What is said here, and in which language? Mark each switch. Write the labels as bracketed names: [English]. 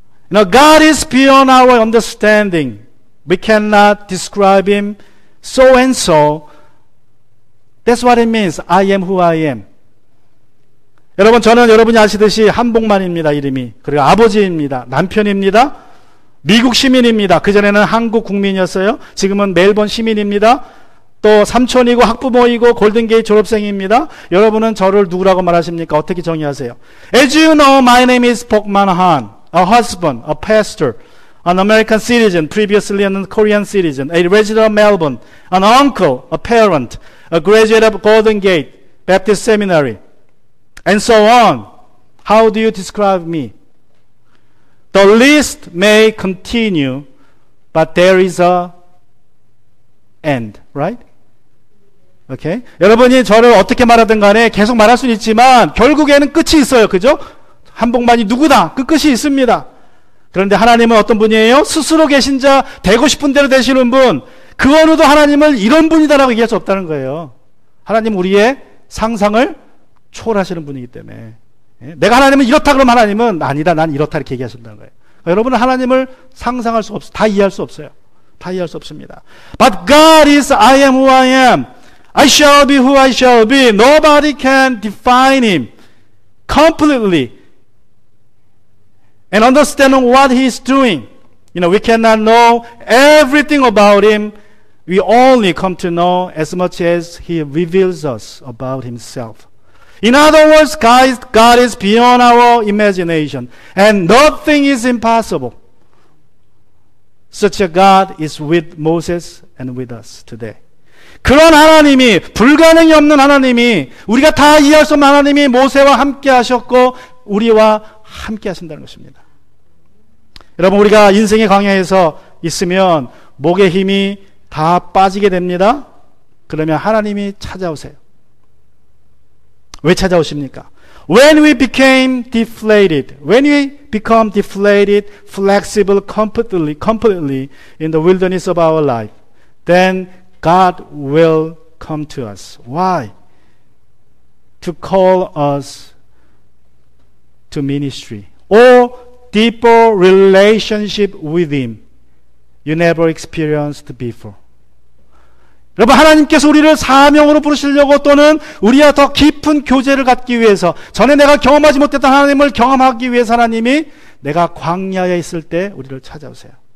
[English] You know, God is beyond our understanding. We cannot describe him so and so. That's what it means. I am who I am. [Korean] 여러분, 저는 여러분이 아시듯이 한복만입니다. 이름이. 그리고 아버지입니다. 남편입니다. 미국 시민입니다. 그전에는 한국 국민이었어요. 지금은 멜번 시민입니다. 또 삼촌이고 학부모이고 골든게이트 졸업생입니다. 여러분은 저를 누구라고 말하십니까? 어떻게 정의하세요? [English] As you know, my name is Bokman Han, a husband, a pastor, an American citizen, previously a Korean citizen, a resident of Melbourne, an uncle, a parent, a graduate of Golden Gate Baptist Seminary, and so on. How do you describe me? The list may continue, but there is a end, right? Okay? [Korean] 여러분이 저를 어떻게 말하든 간에 계속 말할 수는 있지만 결국에는 끝이 있어요. 그죠? 한복만이 누구다. 그 끝이 있습니다. 그런데 하나님은 어떤 분이에요? 스스로 계신 자, 되고 싶은 대로 되시는 분. 그 어느도 하나님을 이런 분이다라고 얘기할 수 없다는 거예요. 하나님은 우리의 상상을 초월하시는 분이기 때문에. 내가 하나님은 이렇다 그러면 하나님은 아니다, 난 이렇다 이렇게 얘기하신다는 거예요. 여러분은 하나님을 상상할 수 없어요. 다 이해할 수 없어요. 다 이해할 수 없습니다. [English] But God is I am who I am. I shall be who I shall be. Nobody can define him completely and understand what he is doing. You know, we cannot know everything about him, We only come to know as much as He reveals us about Himself. In other words, God is beyond our imagination, and nothing is impossible. Such a God is with Moses and with us today. [Korean] 그런 하나님이, 불가능이 없는 하나님이, 우리가 다 이해할 수 없는 하나님이 모세와 함께 하셨고 우리와 함께 하신다는 것입니다. 여러분, 우리가 인생의 광야에서 있으면 목의 힘이 다 빠지게 됩니다. 그러면 하나님이 찾아오세요. 왜 찾아오십니까? [English] When we became deflated, when we become deflated, flexible completely in the wilderness of our life, then God will come to us. Why? To call us to ministry or deeper relationship with Him you never experienced before. [Korean] 여러분, 하나님께서 우리를 사명으로 부르시려고 또는 우리와 더 깊은 교제를 갖기 위해서, 전에 내가 경험하지 못했던 하나님을 경험하기 위해서 하나님이 내가 광야에 있을 때 우리를 찾아오세요.